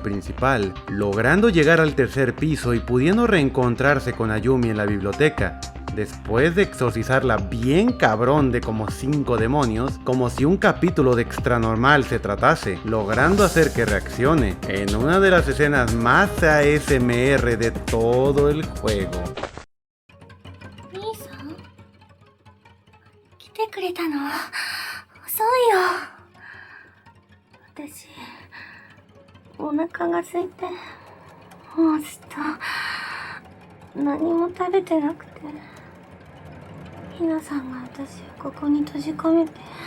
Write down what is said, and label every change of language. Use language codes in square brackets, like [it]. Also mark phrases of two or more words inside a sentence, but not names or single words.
[es] principal, logrando llegar al tercer piso y pudiendo reencontrarse con Ayumi en la biblioteca, después de exorcizarla bien cabrón de como 5 demonios, como si un capítulo de Extranormal se tratase, logrando hacer que reaccione, en una de las escenas más ASMR de todo el juego. [ja] 兄さん、来てくれたの？遅いよ。私、お腹が空いて、もうずっと何も食べてなくて、ひなさんが私をここに閉じ込めて、